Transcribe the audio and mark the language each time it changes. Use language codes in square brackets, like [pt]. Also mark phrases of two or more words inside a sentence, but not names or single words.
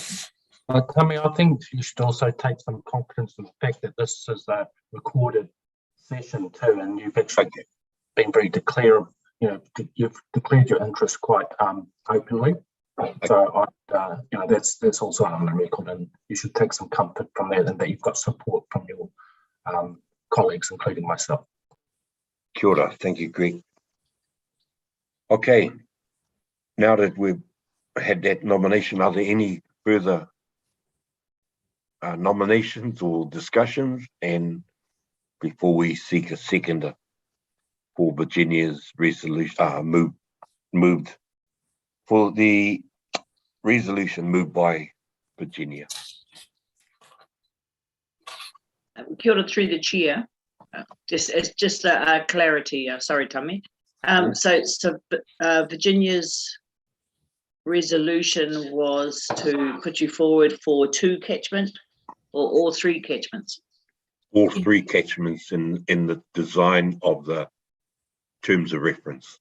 [en] Tommy, I think you should also take some confidence in the fact that this is a recorded session too, and you've actually been very declarative. You've declared your interest quite openly. So that's also on the record, and you should take some comfort from that, and that you've got support from your colleagues, including myself. [mi] Kia ora. [en] Thank you, Greg. Okay, now that we've had that nomination, are there any further nominations or discussions? And before we seek a seconder for Virginia's resolution, moved for the resolution moved by Virginia. [mi] Kia ora [en] through the chair. Just a clarity. Sorry, Tommy. So Virginia's resolution was to put you forward for 2 catchments or all 3 catchments? All 3 catchments in the design of the terms of reference.